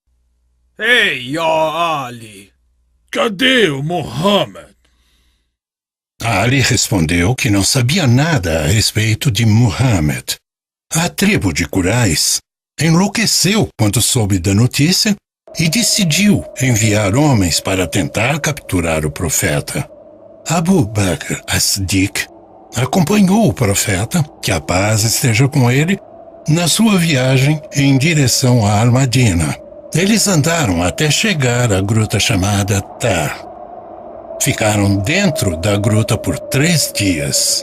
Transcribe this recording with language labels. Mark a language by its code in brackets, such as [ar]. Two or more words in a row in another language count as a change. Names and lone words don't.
[pt] Ei, ó Ali, cadê o Mohammed? Ali respondeu que não sabia nada a respeito de Muhammad. A tribo de Quraysh enlouqueceu quando soube da notícia e decidiu enviar homens para tentar capturar o profeta. Abu Bakr as-Siddiq acompanhou o profeta, que a paz esteja com ele, na sua viagem em direção a Al-Madina. Eles andaram até chegar à gruta chamada Tar. Ficaram dentro da gruta por 3 dias.